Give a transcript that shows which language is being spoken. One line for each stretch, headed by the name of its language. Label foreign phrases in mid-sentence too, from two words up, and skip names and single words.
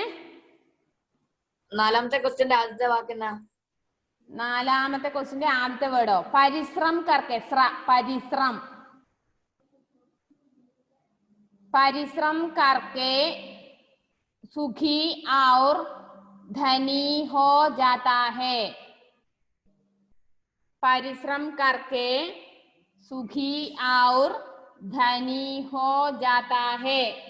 Malayalam: 4ാമത്തെ ക്വസ്റ്റ്യന്റെ ആദ്യത്തെ വാക്കെന്നാ? 4ാമത്തെ ക്വസ്റ്റ്യന്റെ ആദ്യത്തെ വേർഡോ?
Hindi: परिश्रम करके. परिश्रम. परिश्रम करके सुखी और धनी हो जाता है. परिश्रम करके सुखी और धनी हो जाता है.